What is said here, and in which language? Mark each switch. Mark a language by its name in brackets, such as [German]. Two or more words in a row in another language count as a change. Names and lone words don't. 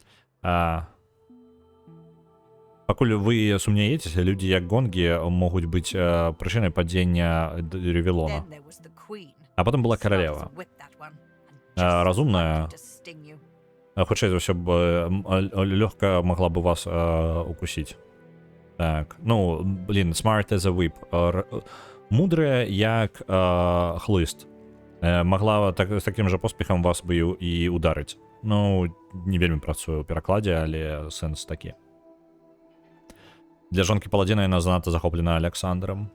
[Belarusian] Пакуль вы сумняецеся, людзі як гонгі могуць быць прычынай падзення Ревелона. А потым была каралева. Разумная. Хутчэй за ўсё лёгка магла бы вас укусіць. Так, ну, блин, [English] smart as a whip. [Belarusian] Мудрая як хлыст. Магла з такім жа поспехам вас бы і ударыць. Ну, не вельмі працую ў перакладзе, але сэнс такі. Для жонкі паладзіна яна занадта захоплена Александром.